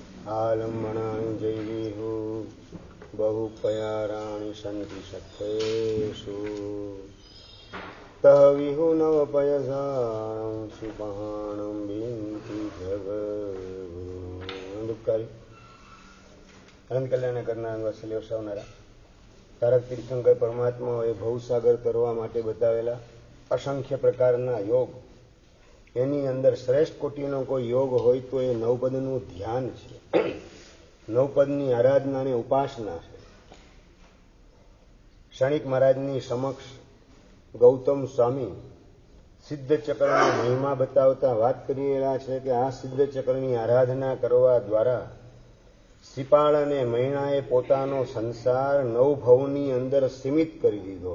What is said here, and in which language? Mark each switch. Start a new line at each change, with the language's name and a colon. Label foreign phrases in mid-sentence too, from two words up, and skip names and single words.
Prakrit languages: आलम्बनानि जैवीहु बहुपयाराणि सन्ति सत्तेषु तह विहुनवपयसां सुपहाणं विन्ति जगद्गुरु
Gujarati: અનંત કલ્યાણ કરનાર વત્સલ્ય વસાવનારા તારક તીર્થંકર પરમાત્માઓએ ભવસાગર તરવા માટે બતાવેલા અસંખ્ય પ્રકારના યોગ, એની અંદર શ્રેષ્ઠ કોટીનો કોઈ યોગ હોય તો એ નવપદનું ધ્યાન છે, નવપદની આરાધના અને ઉપાસના છે. ક્ષણિક મહારાજની સમક્ષ ગૌતમ સ્વામી સિદ્ધચક્રનો મહિમા બતાવતા વાત કરી રહ્યા છે કે આ સિદ્ધચક્રની આરાધના કરવા દ્વારા શ્રીપાળ અને મૈણાએ પોતાનો સંસાર નવભવની અંદર સીમિત કરી દીધો.